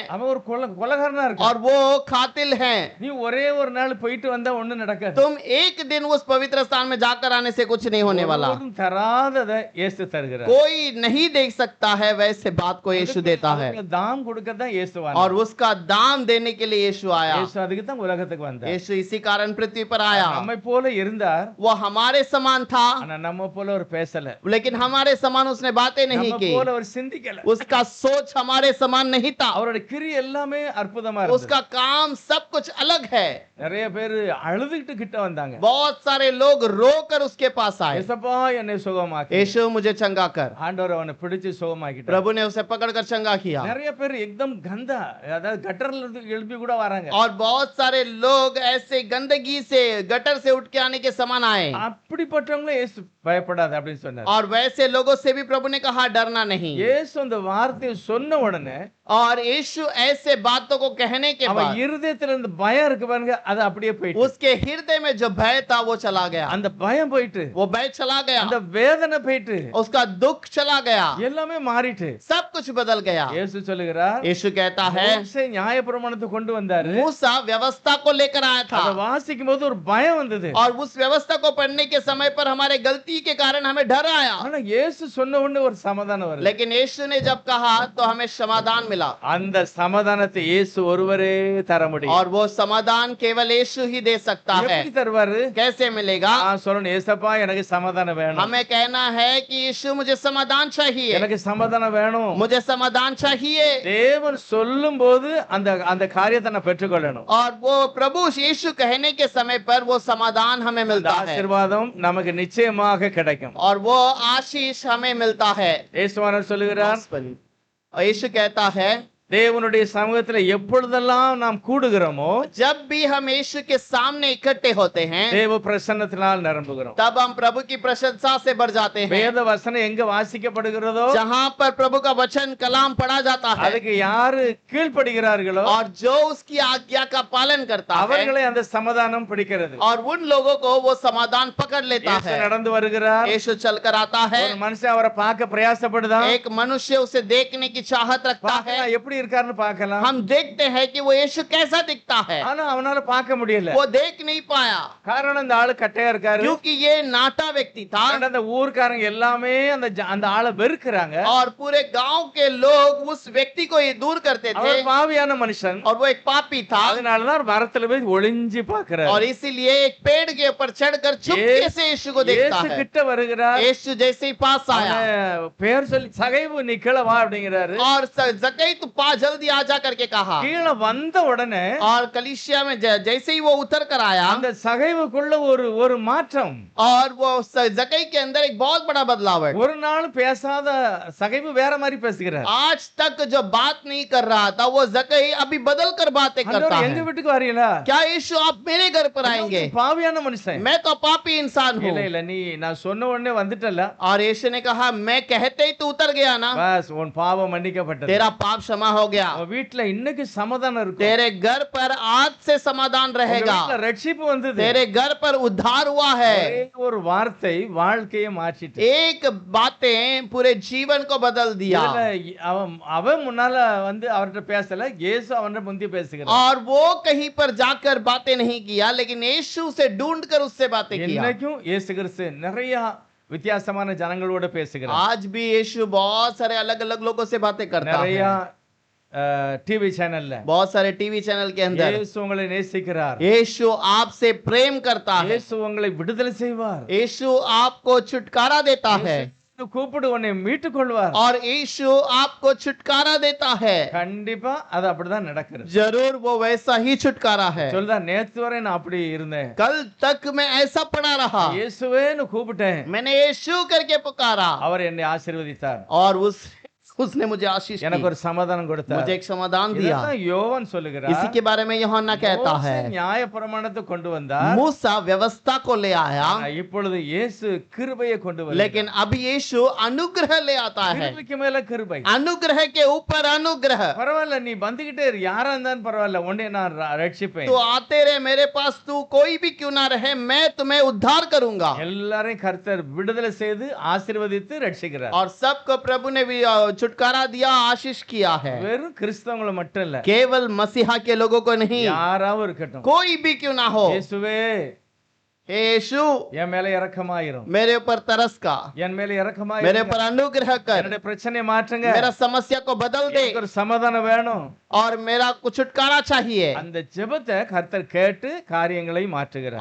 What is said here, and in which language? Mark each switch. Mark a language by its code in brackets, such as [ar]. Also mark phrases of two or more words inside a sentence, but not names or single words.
[ta] அவன் ஒரு கொலகாரனா இருக்கான். [hi] और वो कातिल हैं। [ta] நீ ஒரே ஒரு நாள் போயிட்டு வந்தா ஒண்ணும் நடக்காது. [hi] तुम एक दिन उस पवित्र स्थान में जाकर आने से कुछ नहीं होने वाला। [ta] ஒருவரும் தராததை இயேசு தருகிறார். [hi] कोई नहीं देख सकता है वैसे बात को यीशु देता है, [ta] அதுக்கு தாம் கொடுக்கதான் இயேசுவானவர். [hi] और उसका दाम देने के लिए यीशु आया। [ta] இயேசு அதுக்கு தான் உலகத்துக்கு வந்தார். [hi] यीशु इसी कारण पृथ्वी पर आया। [ta] நம்மை போல இருந்தார், [hi] वो हमारे समान था, [ta] ஆனா நம்ம போல ஒரு பேசல, [hi] लेकिन हमारे समान उसने बातें नहीं [ta] நம்ம [hi] की। [ta] போல ஒரு சிந்திக்கல. [hi] उसका सोच हमारे समान नहीं था। [ta] அவரோட கிரி எல்லாமே அற்புதமா இருந்தது. [hi] उसका काम सब कुछ अलग है। [ta] நிறைய பேர் அழுதுகிட்டு கிட்ட வந்தாங்க. [hi] बहुत सारे लोग रोकर उसके पास आए, [ta] ஏசப்பா என்னை சுகமாக்கு. [hi] यीशु मुझे चंगा कर। [ta] ஆண்டவர் அவனை பிடிச்சு சுகமாக்கிட்டார். [hi] प्रभु ने उसे पकड़कर चंगा किया। [ta] நிறைய பேர் एकदम கந்தா, அதாவது கட்டர்ல இருந்து எழுப்பி கூட வராங்க. [hi] और बहुत सारे लोग ऐसे गंदगी से गटर से उठ के आने के समान आए। [ta] அப்படிப்பட்டவங்களே இயேசு பயப்படாத அப்படின்னு சொன்னார். [hi] और वैसे लोगों से भी प्रभु ने कहा डरना नहीं। [ta] இயேசு அந்த வார்த்தையை சொன்ன உடனே [hi] और यीशु ऐसे बातों को कहने के [ta] அவன் [hi] बाद [ta] இருதயத்துல இருந்து பயம் இருக்கு பாருங்க, அது அப்படியே போயிட்டு, [hi] उसके हृदय में जो भय था वो चला गया। [ta] அந்த பயம் போயிட்டு, [hi] वो भय चला गया, [ta] அந்த வேதனை போயிட்டு, [hi] उसका दुख चला गया, [ta] எல்லாமே மாறிட்டு. [hi] सब कुछ बदल गया। [ta] இயேசு சொல்லுகிறார், [hi] यीशु कहता है [ta] மோசே நியாயப்பிரமாணத்தை கொண்டு வந்தாரு, [hi] मूसा व्यवस्था को लेकर आया था, [ta] அதை வாசிக்கும் போது ஒரு பயம் வந்தது. [hi] और उस व्यवस्था को पढ़ने के समय पर हमारे गलती के कारण हमें डर आया। [ta] ஆனா இயேசு சொன்ன உடனே ஒரு சமாதானம் வருது. [hi] लेकिन यीशु ने जब कहा तो हमें समाधान मिला, [ta] அந்த சமாதானத்தை இயேசு ஒருவரே தர முடியும். [hi] और वो समाधान केवल यीशु ही दे सकता है। [ta] எப்படி தருவாரு? [hi] कैसे मिलेगा? [ta] சொல்லணும், ஏசப்பா எனக்கு சமாதானம் வேணும், [hi] हमें कहना है कि यीशु मुझे समाधान चाहिए, [ta] எனக்கு சமாதானம் வேணும். [hi] मुझे समाधान चाहिए। [ta] தேவன் சொல்லும் போது அந்த அந்த காரியத்தை நான் பெற்றுக்கொள்ளணும். [hi] और वो प्रभु यीशु कहने के समय पर वो समाधान हमें [ta] இந்த [hi] मिलता है, [ta] ஆசீர்வாதம் நமக்கு நிச்சயமாக கிடைக்கும். [hi] और वो आशीष हमें मिलता है। [ta] இயேசுவானவர் சொல்லுகிறார், [hi] और यीशु कहता है [ta] தேவனுடைய சமூகத்துல எப்பொழுதெல்லாம் நாம் கூடுகிறோமோ, [hi] जब भी हम यीशु के सामने इकट्ठे होते हैं [ta] தேவ பிரசன்னத்தினால் நிரம்புகிறோம். [hi] तब हम प्रभु की प्रशंसा से बढ़ जाते हैं। [ta] வேத வசனம் எங்க வாசிக்கப்படுகிறதோ [hi] जहाँ पर प्रभु का वचन कलाम पढ़ा जाता है [ta] அதுக்கு யாரு கீழ்ப்படுகிறார்களோ [hi] और जो उसकी आज्ञा का पालन करता है, [ta] அவர்களை அந்த சமாதானம் பிடிக்கிறது. [hi] और उन लोगों को वो समाधान पकड़ लेता [ta] இயேசு [hi] है। [ta] நடந்து வருகிறார், [hi] यीशु चलकर आता है, [ta] ஒரு மனுஷன் அவரை பார்க்க பிரயாசப்படுதான், [hi] एक मनुष्य उसे देखने की चाहत रखता है। [ta] பார்க்கலாம், எப்படி இருக்காருன்னு பார்க்கலாம், [hi] हम देखते हैं कि वो यीशु कैसा दिखता है, [ta] ஆனா அவனால பார்க்க முடியல. [hi] वो देख नहीं पाया [ta] காரணம் இந்த ஆளு கட்டையா இருக்காரு. [hi] क्योंकि ये नाटा व्यक्ति था, [ta] அந்த ஊர்க்காரங்க எல்லாமே அந்த ஆளை வெறுக்கிறாங்க. [hi] और पूरे गांव के लोग उस व्यक्ति को ये दूर करते थे, [ta] அவர் பாவியான மனுஷன், [hi] और वो एक पापी था। [ta] அதனாலதான் மரத்துல போய் ஒளிஞ்சு பாக்குறாரு. [hi] और इसीलिए एक पेड़ के ऊपर चढ़कर चुपके से यीशु को देखता [ta] இயேசு [hi] है। [ta] கிட்ட வருகிறார், [hi] यीशु जैसे ही पास आया [ta] அவனை பேர் சொல்லி சகைவு நீ கீழே வா அப்படிங்கிறாரு. [hi] और जक्कई तू पा जल्दी आ जा करके कहा, [ta] கீழே வந்த உடனே [hi] और कलीसिया में जैसे ही वो उतर कर आया, [ta] அந்த சகைவுக்குள்ள ஒரு மாற்றம். [hi] और वो जक्कई के अंदर एक बहुत बड़ा बदलाव है। [ta] ஒரு நாள் பேசாத சகைவு வேற மாதிரி பேசுகிறார். [hi] आज तक जो बात नहीं कर रहा था वो जक्कई अभी बदल कर बातें करता [ta] ஆண்டவரே, [hi] है। [ta] எங்க வீட்டுக்கு வரீங்களா? [hi] क्या यीशु आप मेरे घर पर आएंगे? [ta] பாவியான மனுஷன். [hi] मैं तो पापी इंसान हूँ। [ta] இல்ல இல்ல, நீ நான் சொன்ன உடனே வந்துட்டல, [hi] और यीशु ने कहा मैं कहते ही तू उतर गया ना, [ta] பஸ் உன் பாவம் மன்னிக்கப்பட்டது. [hi] तेरा पाप क्षमा हो गया, [ta] உன் வீட்டுல இன்னைக்கு சமாதானம் இருக்கும். [hi] तेरे घर पर आज से समाधान [ta] உங்க [hi] रहेगा, [ta] வீட்டுல ரட்சிப்பு வந்தது. [hi] तेरे घर पर उद्धार हुआ है। [ta] ஒரே ஒரு வார்த்தை வாழ்க்கையை மாற்றிட்டு. [hi] एक बातें पूरे जीवन को बदल दिया। [ta] இதுல அவன் முன்னால வந்து அவர்கிட்ட பேசல, இயேசு அவன்கிட்ட முந்தி பேசுகிறார். [hi] और वो कहीं पर जाकर बातें नहीं किया, लेकिन यीशु से ढूंढकर उससे बातें किया। [ta] இன்னைக்கும் இயேசு கிறிஸ்து நிறைய வித்தியாசமான ஜனங்களோட பேசுகிறார். [hi] आज भी यीशु बहुत सारे अलग अलग लोगों से बातें करता [ta] நிறைய [hi] है। [en] TV channel [hi] बहुत सारे [en] TV channel [hi] के अंदर [ta] இயேசு உங்களை நேசிக்கிறார். [hi] यीशु आपसे प्रेम करता है, [ta] இயேசு உங்களை விடுதலை செய்வார். [hi] यीशु आपको छुटकारा देता है, [ta] இயேசு கூப்பிடு உன்னை மீட்டுக் கொள்வார். [hi] और यीशु आपको छुटकारा देता है। [ta] கண்டிப்பா அது அப்படிதான் நடக்கிறது. [hi] जरूर वो वैसा ही छुटकारा है। [ta] சொல்லுதா, நேத்து வரை நான் அப்படி இருந்தேன், [hi] कल तक मैं ऐसा पड़ा रहा, [ta] இயேசுவேன்னு கூப்பிட்டேன், [hi] मैंने यीशु करके पुकारा, [ta] அவர் என்னை ஆசீர்வதித்தார், [hi] और उसने मुझे आशीष [ta] எனக்கு [hi] दी, [ta] ஒரு சமாதானம் கொடுத்தார். [hi] मुझे एक समाधान दिया। [ta] இதுதான் யோவான் சொல்லுகிறார். [hi] इसी के बारे में यूहन्ना कहता [ta] மோசே [hi] है, [ta] நியாயப்பிரமாணத்தை கொண்டு வந்தார், [hi] मूसा व्यवस्था को ले आया, [ta] இப்பொழுது இயேசு கிருபையை கொண்டு வருகிறார். [hi] लेकिन अब यीशु अनुग्रह ले आता है। [ta] கிருபைக்கு மேல கிருபை. [hi] अनुग्रह के ऊपर अनुग्रह। [ta] பரவாயில்ல, நீ வந்துகிட்டே இரு, யாரா இருந்தாலும் பரவாயில்ல, உன்னை நான் ரட்சிப்பேன். [hi] तू आते रहे मेरे पास, तू कोई भी क्यों ना रहे, मैं तुम्हें उद्धार करूंगा। [ta] எல்லாரையும் கர்த்தர் விடுதலை செய்து ஆசீர்வதித்து ரட்சிக்கிறார். [hi] और सबको प्रभु ने भी छुटकारा दिया, आशीष किया है। [ta] வெறும் கிறிஸ்தவங்களை மட்டும் இல்ல, [hi] केवल मसीहा के लोगों को नहीं, [ta] யாராவும் இருக்கட்டும், [hi] कोई भी क्यों ना हो। [ta] இயேசுவே [hi] हे यीशु [ta] என் மேல இரக்கமாயிரும், [hi] मेरे ऊपर तरस का, [ta] என் மேல [hi] मेरे [ta] இரக்கமாயிரும், [hi] ऊपर अनुग्रह कर, [ta] என்னுடைய பிரச்சனையை மாற்றுங்க, [hi] मेरा समस्या को बदल दे [ta] எனக்கு ஒரு சமாதானம் வேணும். [hi] और मेरा कुछ छुटकारा चाहिए। [ta] அந்த ஜெபத்தை கர்த்தர் கேட்டு காரியங்களை மாற்றுகிறார்.